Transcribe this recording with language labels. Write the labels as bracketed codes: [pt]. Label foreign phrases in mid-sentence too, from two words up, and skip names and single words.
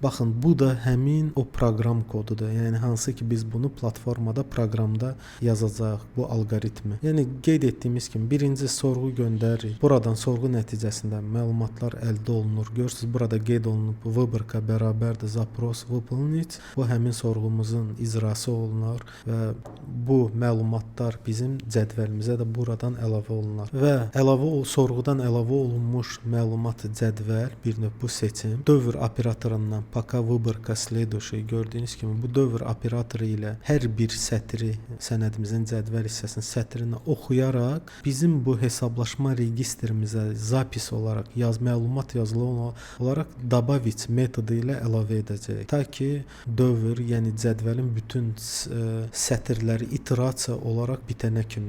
[az] Baxın, bu da həmin o proqram kodudur. Yəni hansı ki biz bunu platformada, proqramda yazacağıq bu alqoritmi. Yəni qeyd etdiyimiz kimi birinci sorğu göndəririk. Buradan sorğu nəticəsində məlumatlar əldə olunur. Görürsüz, burada qeyd olunub vыборка bərabərdir [ru] запрос выполнить. [az] Bu həmin sorğumuzun icrası olunur və bu məlumatlar bizim cədvəlimizə də buradan əlavə olunur. Və sorğudan əlavə olunmuş məlumat cədvəl, bir növ bu seçim dövr operatorundan [ru] пока выборка следующий, [az] gördüyünüz kimi bu dövr operatoru ilə hər bir sətri, sənədimizin cədvəl hissəsinin sətrini oxuyaraq bizim bu hesablaşma registrimizə zapis olaraq məlumat yazılı olaraq добавить metodu ilə əlavə edəcək. Ta ki dövr, yəni cədvəlin bütün sətirləri iterasiya olaraq bitənə kimi.